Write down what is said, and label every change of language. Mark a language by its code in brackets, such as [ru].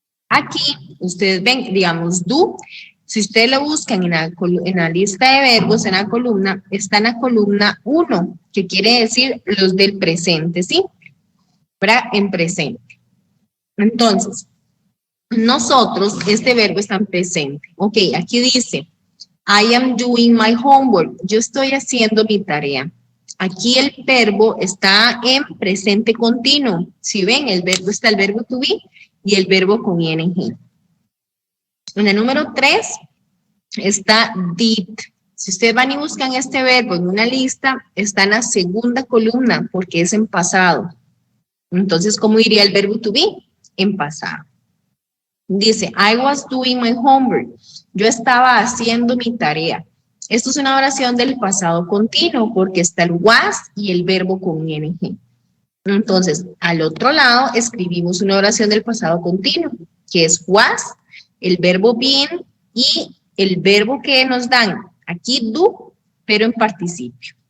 [es] Aquí, ustedes ven, digamos, do. Si ustedes lo buscan en la lista de verbos, en la columna, está en la columna 1, que quiere decir los del presente, ¿sí? Para en presente. Entonces, nosotros, este verbo está en presente. [en] Ok, [es] aquí dice, [en] I am doing my homework. [es] Yo estoy haciendo mi tarea. Aquí el verbo está en presente continuo. Si ven, está el verbo to be y el verbo con ing. En el número 3 está did. Si ustedes van y buscan este verbo en una lista, está en la segunda columna porque es en pasado. Entonces, ¿cómo diría el verbo to be? En pasado. [en] Dice, I was doing my homework. [es] Yo estaba haciendo mi tarea. Esto es una oración del pasado continuo porque está el was y el verbo con ing. Entonces, al otro lado escribimos una oración del pasado continuo. que es was, el verbo been y el verbo que nos dan aquí do, pero en participio.